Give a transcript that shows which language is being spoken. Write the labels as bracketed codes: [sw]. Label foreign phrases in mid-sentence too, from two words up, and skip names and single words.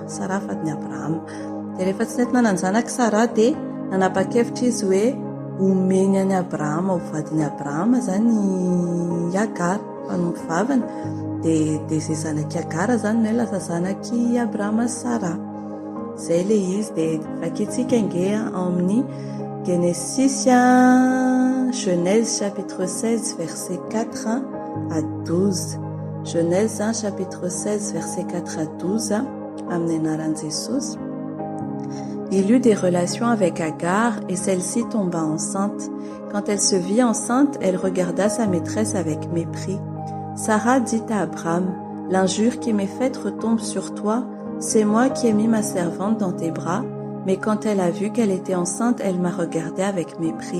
[mg] Dia rehefa tsy nety nananjanaka Sara dia nanapa-kevitra izy hoe omeny any Abrahama ho vadin'ny Abrahama zany Agara mpanompo vavany. Dia izay zanaky Agara zany no hoe lasa zanaky Abrahama sy Sara. Izay ilay izy dia vakitsika inge ao amin'ny [fr] Genèse chapitre 16 verset 4 à 12. Genèse chapitre 16 verset 4 à 12 [mg] amin'ny anaran'i Jesosy. [fr] Il eut des relations avec Agar et celle-ci tomba enceinte. Quand elle se vit enceinte, elle regarda sa maîtresse avec mépris. Sarah dit à Abraham, « L'injure qui m'est faite retombe sur toi. C'est moi qui ai mis ma servante dans tes bras. » Mais quand elle a vu qu'elle était enceinte, elle m'a regardé avec mépris.